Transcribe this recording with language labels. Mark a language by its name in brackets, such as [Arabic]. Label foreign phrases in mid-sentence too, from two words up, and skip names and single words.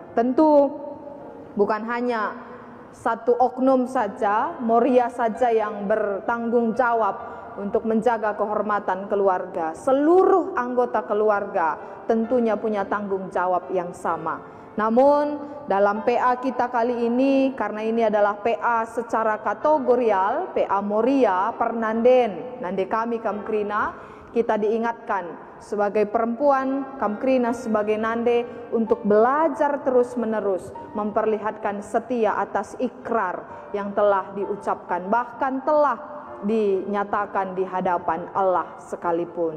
[Indonesian] Tentu bukan hanya satu oknum saja, Moria saja yang bertanggung jawab untuk menjaga kehormatan keluarga. Seluruh anggota keluarga tentunya punya tanggung jawab yang sama. Namun dalam PA kita kali ini, karena ini adalah PA secara kategorial, PA Moria per Nanden, [Batak Karo] Nande kami Kamkrina, [Indonesian] kita diingatkan sebagai perempuan, Kamkrina sebagai Nande, untuk belajar terus-menerus memperlihatkan setia atas ikrar yang telah diucapkan, bahkan telah dinyatakan di hadapan Allah sekalipun.